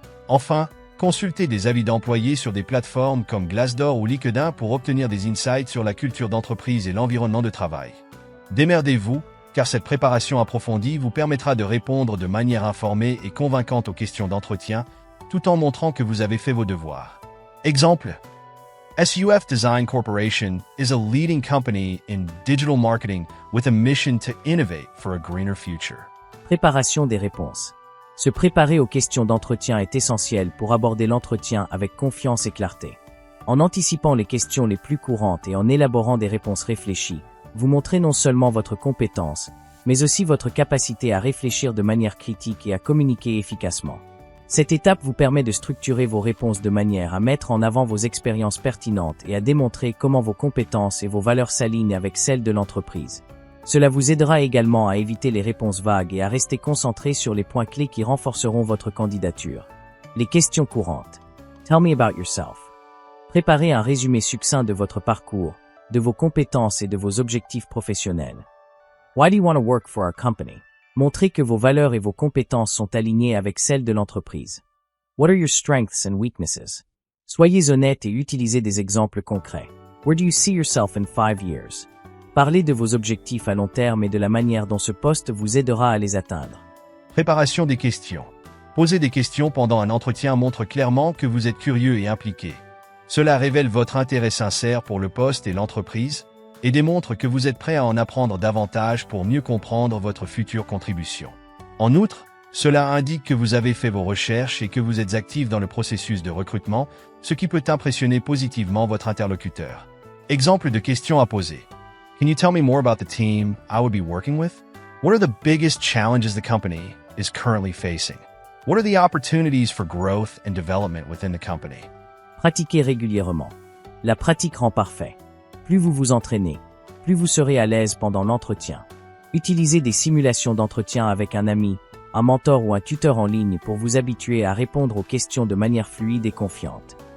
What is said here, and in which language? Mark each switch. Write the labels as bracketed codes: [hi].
[fr] Enfin, consultez des avis d'employés sur des plateformes comme Glassdoor ou LinkedIn pour obtenir des insights sur la culture d'entreprise et l'environnement de travail. Démerdez-vous, car cette préparation approfondie vous permettra de répondre de manière informée et convaincante aux questions d'entretien, tout en montrant que vous avez fait vos devoirs. [en] Exemple: SUF Design Corporation is a leading company in digital marketing with a mission to innovate for a greener future. [fr] Préparation des réponses. Se préparer aux questions d'entretien est essentiel pour aborder l'entretien avec confiance et clarté. En anticipant les questions les plus courantes et en élaborant des réponses réfléchies, vous montrez non seulement votre compétence, mais aussi votre capacité à réfléchir de manière critique et à communiquer efficacement. Cette étape vous permet de structurer vos réponses de manière à mettre en avant vos expériences pertinentes et à démontrer comment vos compétences et vos valeurs s'alignent avec celles de l'entreprise. Cela vous aidera également à éviter les réponses vagues et à rester concentré sur les points clés qui renforceront votre candidature. Les questions courantes. [en] Tell me about yourself. [fr] Préparez un résumé succinct de votre parcours, de vos compétences et de vos objectifs professionnels. [en] Why do you want to work for our company? [fr] Montrez que vos valeurs et vos compétences sont alignées avec celles de l'entreprise. [en] What are your strengths and weaknesses? [fr] Soyez honnête et utilisez des exemples concrets. [en] Where do you see yourself in 5 years? [fr] Parlez de vos objectifs à long terme et de la manière dont ce poste vous aidera à les atteindre. Préparation des questions. Poser des questions pendant un entretien montre clairement que vous êtes curieux et impliqué. Cela révèle votre intérêt sincère pour le poste et l'entreprise, et démontre que vous êtes prêt à en apprendre davantage pour mieux comprendre votre future contribution. En outre, cela indique que vous avez fait vos recherches et que vous êtes actif dans le processus de recrutement, ce qui peut impressionner positivement votre interlocuteur. Exemple de questions à poser. [en] Can you tell me more about the team I would be working with? What are the biggest challenges the company is currently facing? What are the opportunities for growth and development within the company? [fr] Pratiquez régulièrement. La pratique rend parfait. Plus vous vous entraînez, plus vous serez à l'aise pendant l'entretien. Utilisez des simulations d'entretien avec un ami, un mentor ou un tuteur en ligne pour vous habituer à répondre aux questions de manière fluide et confiante.